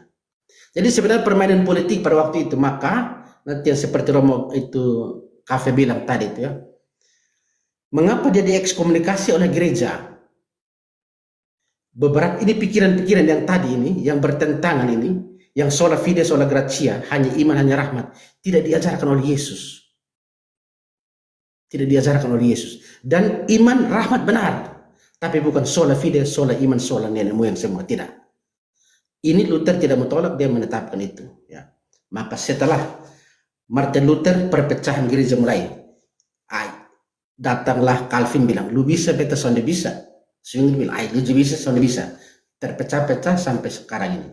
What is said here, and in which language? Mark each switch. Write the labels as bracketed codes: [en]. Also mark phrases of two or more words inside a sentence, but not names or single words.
[id] Jadi sebenarnya permainan politik pada waktu itu. Maka nanti yang seperti Romo itu Kafe bilang tadi itu ya. Mengapa dia diekskomunikasi oleh gereja? Beberapa ini pikiran-pikiran yang tadi ini, yang bertentangan ini, yang [la] sola fide, sola gratia, [id] hanya iman, hanya rahmat, tidak diajarkan oleh Yesus. Tidak diajarkan oleh Yesus. Dan iman, rahmat benar, tapi bukan [la] sola fide, [id] sola iman, sola nenek moyang semua, tidak. Ini Luther tidak menolak, dia menetapkan itu. Ya. Maka setelah Martin Luther, perpecahan gereja mulai. [mkn] Datanglah Calvin bilang, lu bisa, beta sonde bisa. [id] Swing bilang, [mkn] lu bisa, sonde bisa. [id] Terpecah-pecah sampai sekarang ini.